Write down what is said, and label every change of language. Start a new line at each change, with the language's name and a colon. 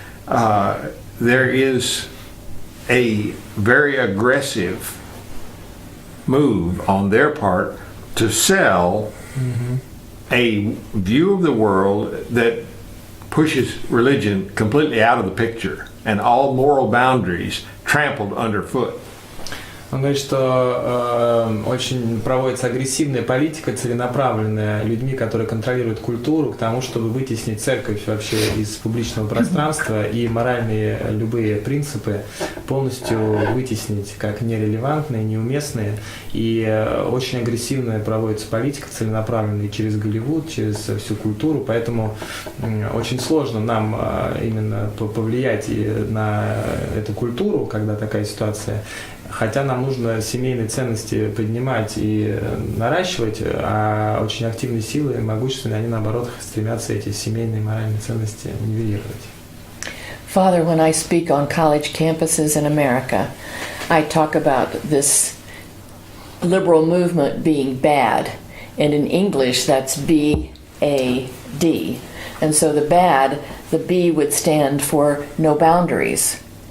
English: There is a very aggressive move on their part to sell a view of the world that pushes religion completely out of the picture and all moral boundaries trampled underfoot.
Russian: Он говорит, что очень проводится агрессивная политика, целенаправленная людьми, которые контролируют культуру, к тому, чтобы вытеснить церковь вообще из публичного пространства и моральные любые принципы полностью вытеснить как нерелевантные, неуместные. И очень агрессивная проводится политика целенаправленная через Голливуд, через всю культуру, поэтому очень сложно нам именно повлиять на эту культуру, когда такая ситуация. Хотя нам нужно семейные ценности поднимать и наращивать, а очень активные силы и могущественные, они наоборот стремятся эти семейные моральные ценности нивелировать.
English: Father, when I speak on college campuses in America, I talk about this liberal movement being bad, and in English that's B-A-D. And so the bad, the B would stand for no boundaries.